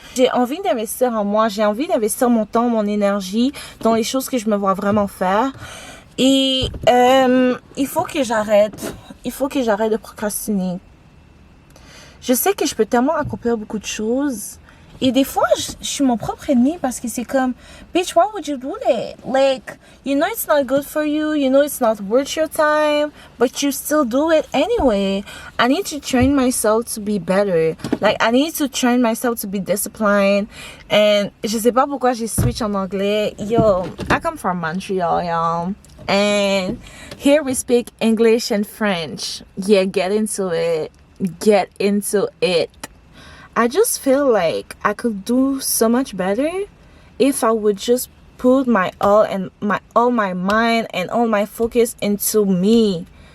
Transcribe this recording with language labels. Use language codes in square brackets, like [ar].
[fr] J'ai envie d'investir en moi, j'ai envie d'investir mon temps, mon énergie dans les choses que je me vois vraiment faire. Et il faut que j'arrête de procrastiner. Je sais que je peux tellement accomplir beaucoup de choses. Et des fois, je suis mon propre ennemi parce que c'est comme, [en] bitch, why would you do that? Like, you know it's not good for you, you know it's not worth your time, but you still do it anyway. I need to train myself to be better. Like, I need to train myself to be disciplined. And [fr] je sais pas pourquoi j'ai switch en anglais. [en] Yo, I come from Montreal, y'all. And here we speak English and French. Yeah, get into it. Get into it. I just feel like I could do so much better if I would just put my all my mind and all my focus into me.